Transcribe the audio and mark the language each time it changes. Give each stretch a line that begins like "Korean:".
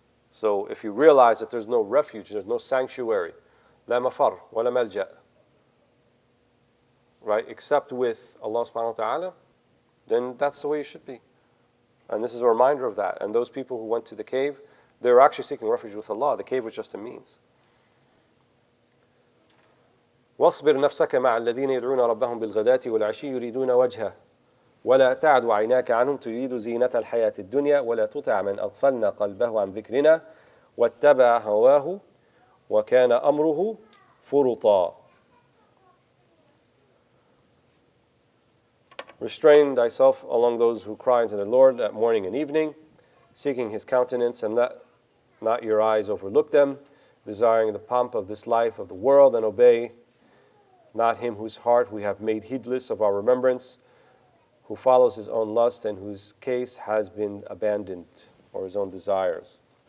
English: So if you realize that there's no refuge, there's no sanctuary,
Arabic: لا مفر ولا ملجأ,
English: right, except with Allah subhanahu wa ta'ala, then that's the way you should be. And this is a reminder of that. And those people who went to the cave, they were actually seeking refuge with Allah. The cave was just a means.
Arabic: واصبر نفسك مع الذين يدعون ربهم بالغداة والعشي يريدون وجهه ولا تعد عيناك عنهم تريد زينة الحياة الدنيا ولا تطع من أغفلنا قلبه عن ذكرنا واتبع هواه وَكَانَ أَمْرُهُ فُرُطًا.
English: Restrain thyself among those who cry unto the Lord at morning and evening, seeking His countenance, and let not your eyes overlook them, desiring the pomp of this life of the world, and obey not him whose heart we have made heedless of our remembrance, who follows his own lust, and whose case has been abandoned, or his own desires.